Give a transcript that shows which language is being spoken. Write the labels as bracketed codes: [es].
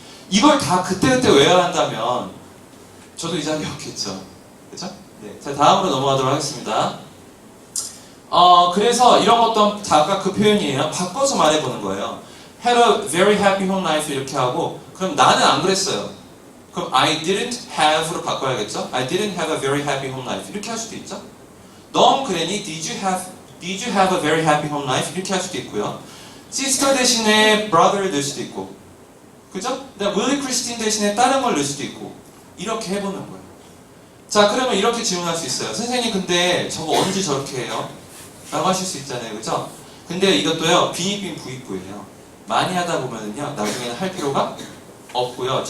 [ko] 이걸 다 그때그때 외워야 한다면 저도 이 자리에 없겠죠. 그죠? 네. 자, 다음으로 넘어가도록 하겠습니다. 그래서 이런 것도 아까 그 표현이에요. 바꿔서 말해보는 거예요. [en] Had a very happy home life [ko] 이렇게 하고 그럼 나는 안 그랬어요. [en] 그럼 I didn't have로 [ko] 바꿔야겠죠? [en] I didn't have a very happy home life [ko] 이렇게 할 수도 있죠? 넌 그랬니? [en] Did you have a very happy home life? [ko] 이렇게 할 수도 있고요. sister 대신에 brother를 넣을 수도 있고 그죠? Willie Christine 대신에 다른 걸 넣을 수도 있고 이렇게 해보는 거예요. 자, 그러면 이렇게 질문할 수 있어요. 선생님 근데 저거 언제 저렇게 해요? 라고 하실 수 있잖아요. 그죠? 근데 이것도요 빈입빈 부입부예요. 많이 하다 보면은요 나중에는 할 필요가 없고요.